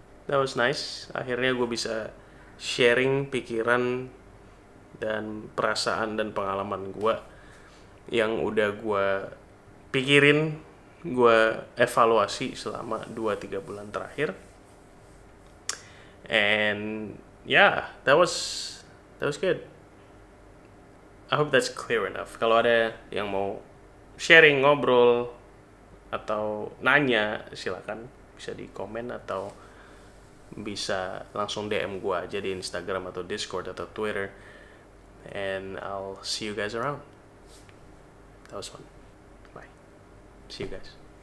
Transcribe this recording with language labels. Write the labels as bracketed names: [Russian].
[English] That was nice. [Indonesian] Akhirnya gue bisa sharing pikiran dan perasaan dan pengalaman gue yang udah gue pikirin, gue evaluasi selama 2-3 bulan terakhir. [English] And yeah, that was good. I hope that's clear enough. [Indonesian] Kalau ada yang mau sharing, ngobrol, atau nanya, silakan bisa di komen atau bisa langsung DM gue aja di Instagram atau Discord atau Twitter. [English] And I'll see you guys around. That was fun. Bye. See you guys.